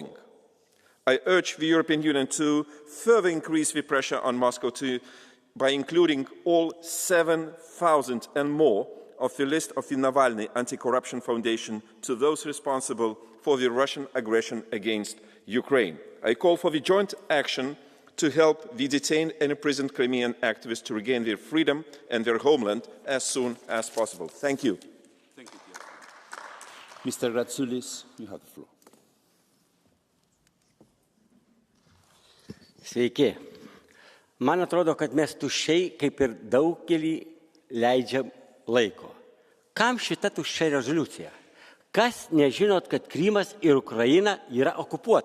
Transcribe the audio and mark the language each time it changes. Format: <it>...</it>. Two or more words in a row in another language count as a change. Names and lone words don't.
<en>I urge the European Union to further increase the pressure on Moscow by including all 7,000 and more of the list of the Navalny Anti-Corruption Foundation to those responsible for the Russian aggression against Ukraine. I call for the joint action to help the detained and imprisoned Crimean activists to regain their freedom and their homeland as soon as possible. Thank you. Thank you. Mr. Ratsoulis, you have the floor.</en> <lt>Sveiki. Man atrodo, kad mes tuščiai, kaip ir daugelį, leidžiam laiko. Kam šita tuščia rezoliucija? Kas nežinot, kad Krymas ir Ukraina yra okupuota?</lt>